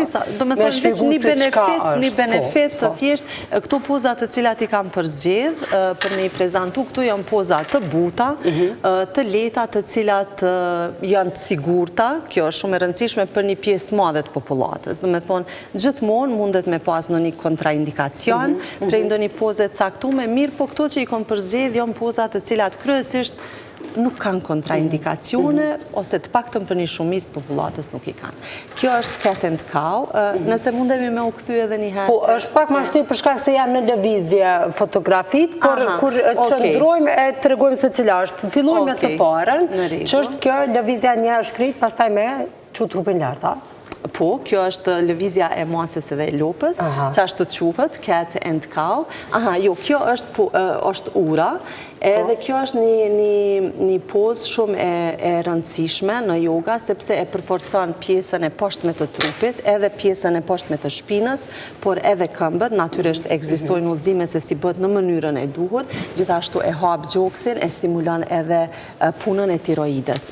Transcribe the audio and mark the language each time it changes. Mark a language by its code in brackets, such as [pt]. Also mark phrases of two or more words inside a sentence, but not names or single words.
[sq] Do me thonë veç një benefit të thjesht, këto pozat të cilat i kam përzgjedh, për me i prezentu, këtu janë pozat të buta, të leta të cilat janë të sigurta, kjo është shumë e rëndësishme për një pjesë të madhe të popullatës. Do me thonë, gjithmonë mundet me pas në një kontraindikacion, prej ndo një pozet caktume, mirë po këto që i kom përzgjedh janë pozat të cilat kryesisht nuk kanë kontraindikacione, ose të paktën për një shumicë të popullatës nuk i kanë. Kjo është [en] cat and cow, [sq] nëse mundemi me u kthy edhe një herë. Po, është pak më shtyp për shkak se janë në lëvizje fotografit, por kur qëndrojmë e tregojmë se cila është. Fillojmë me të parën, që është kjo lëvizja një është krejt, pastaj me çu trupin lart, a? Po, kjo është lëvizja e macës edhe e lopës, që ashtu quhet, [en] cat and cow. [sq] Jo, kjo është ura, edhe kjo është një pozë shumë e rëndësishme në yoga, sepse e përforcon pjesën e poshtme të trupit, edhe pjesën e poshtme të shpinës, por edhe këmbët, natyrisht ekzistojnë udhëzime se si bëhet në mënyrën e duhur, gjithashtu e hap gjoksin, e stimulon edhe punën e tiroides.